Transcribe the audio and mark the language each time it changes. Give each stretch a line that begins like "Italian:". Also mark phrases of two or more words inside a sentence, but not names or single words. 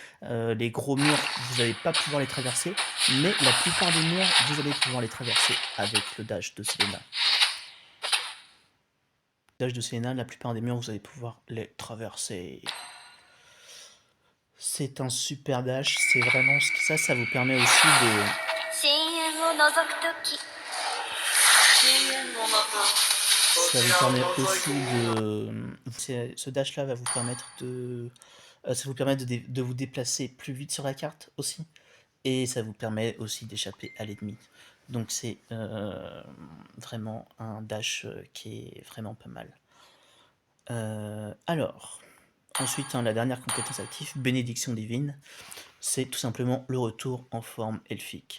French: Les gros murs, vous n'allez pas pouvoir les traverser, mais la plupart des murs, vous allez pouvoir les traverser avec le dash de Selena. Le dash de Selena, la plupart des murs, vous allez pouvoir les traverser. C'est un super dash, c'est vraiment ce que ça vous permet aussi de...
Japanese: 深淵を覗くとき深淵もまたこ
French: Ça
Japanese: ち
French: vous
Japanese: らを
French: permet
Japanese: 覗い
French: aussi
Japanese: ているのだ。
French: de... Ce dash-là va vous permettre de... Ça vous permet de vous déplacer plus vite sur la carte aussi. Et ça vous permet aussi d'échapper à l'ennemi. Donc c'est vraiment un dash qui est vraiment pas mal. Alors, ensuite, la dernière compétence active, bénédiction divine, c'est tout simplement le retour en forme elfique.